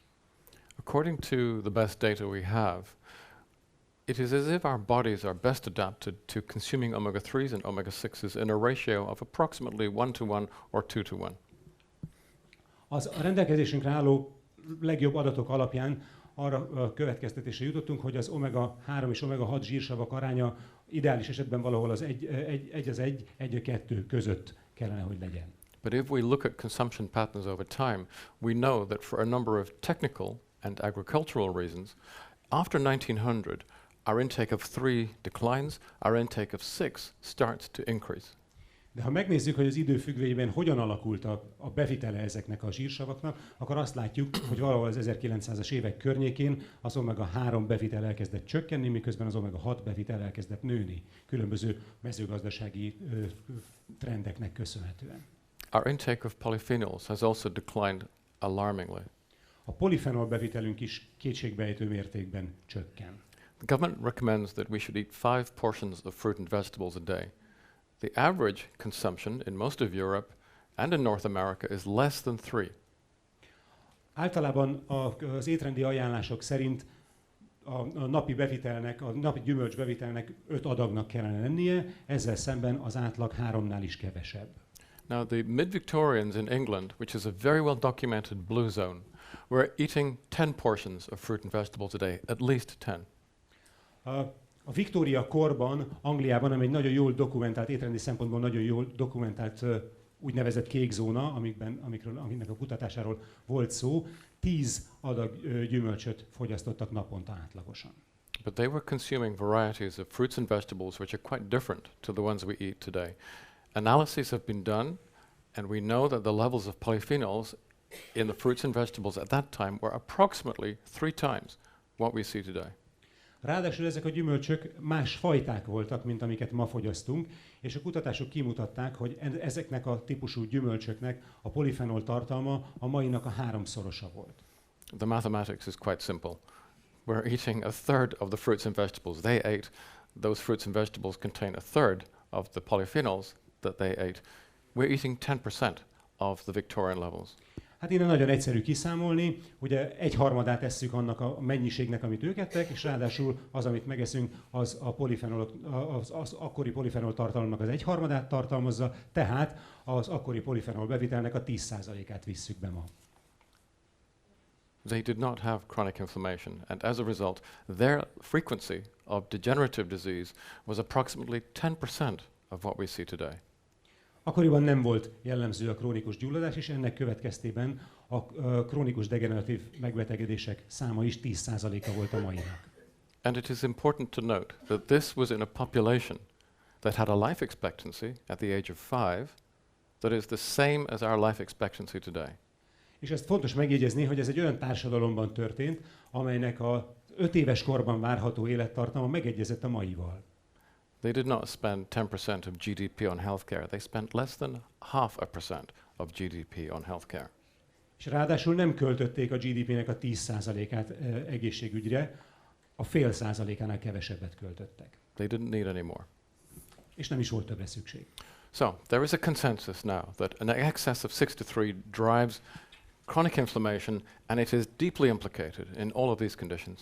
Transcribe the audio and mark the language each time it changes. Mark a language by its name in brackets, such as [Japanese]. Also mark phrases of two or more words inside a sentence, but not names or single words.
[English] According to the best data we have, it is as if our bodies are best adapted to consuming omega-3s and omega-6s in a ratio of approximately 1:1 or 2:1. [Hungarian] A rendelkezésünkre álló legjobb adatok alapján arra a következtetésre jutottunk, hogy az omega-3 és omega-6 zsírsavak aránya ideális esetben valahol az 1:1 között kellene, hogy legyen. [English] But if we look at consumption patterns over time, we know that for a number of technical and agricultural reasons, after 1900, our intake of 3 declines, our intake of 6 starts to increase. [Hungarian] De ha megnézzük, hogy az idő függvényében hogyan alakult a bevitele ezeknek a zsírsavaknak, akkor azt látjuk, hogy valahol az 1900-as évek környékén az omega-3 bevitel elkezdett csökkenni, miközben az omega-6 bevitel elkezdett nőni, különböző mezőgazdasági trendeknek köszönhetően. [English] Our intake of polyphenols has also declined alarmingly. [Hungarian] A polifenol bevitelünk is kétségbejtő mértékben csökken. [English] The government recommends that we should eat 5 portions of fruit and vegetables a day. The average consumption in most of Europe and in North America is less than 3. [Hungarian] Általában az étrendi ajánlások szerint a napi bevitelnek, a napi gyümölcs bevitelnek 5 adagnak kellene lennie, ezzel szemben az átlag 3-nál is kevesebb. [English] Now the mid-Victorians in England, which is a very well documented blue zone, were eating 10 portions of fruit and vegetables a day, at least 10. [Hungarian] A Viktória korban, Angliában, ami egy nagyon jól dokumentált, étrendi szempontból nagyon jól dokumentált úgynevezett kék zóna, amiknek a kutatásáról volt szó, 10 adag gyümölcsöt fogyasztottak naponta átlagosan. [English] But they were consuming varieties of fruits and vegetables which are quite different to the ones we eat today. Analyses have been done, and we know that the levels of polyphenols in the fruits and vegetables at that time were approximately 3 times what we see today. [Hungarian] Ráadásul ezek a gyümölcsök más fajták voltak, mint amiket ma fogyasztunk, és a kutatások kimutatták, hogy ezeknek a típusú gyümölcsöknek a polifenol tartalma a mainak a 3-szorosa volt. [English] The mathematics is quite simple. We're eating a third of the fruits and vegetables they ate. Those fruits and vegetables contain a third of the polyphenols that they ate. We're eating 10% of the Victorian levels. [Hungarian] Hát innen nagyon egyszerű kiszámolni, ugye 1/3 esszük annak a mennyiségnek, amit ők ettek, és ráadásul az, amit megeszünk, az a polifenol, az akkori polifenol tartalomnak az 1/3 tartalmazza, tehát az akkori polifenol bevitelnek a 10%-át visszük be ma. [English] They did not have chronic inflammation, and as a result, their frequency of degenerative disease was approximately 10% of what we see today. [Hungarian] Akkoriban nem volt jellemző a krónikus gyulladás, és ennek következtében a krónikus degeneratív megbetegedések száma is 10%-a volt a mainak. [English] And it is important to note that this was in a population that had a life expectancy at the age of 5 that is the same as our life expectancy today. [Hungarian] És ezt fontos megjegyezni, hogy ez egy olyan társadalomban történt, amelynek a 5 éves korban várható élettartama megegyezett a maival. [English] They did not spend 10% of GDP on healthcare. They spent less than 0.5% of GDP on healthcare. [Hungarian] És ráadásul nem költötték a GDP-nek a 10%-át egészségügyre, a 0,5%-ánál kevesebbet költöttek. [English] They didn't need any more. [Hungarian] És nem is volt többre szükség. [English] So, there is a consensus now that an excess of 6 to 3 drives chronic inflammation, and it is deeply implicated in all of these conditions.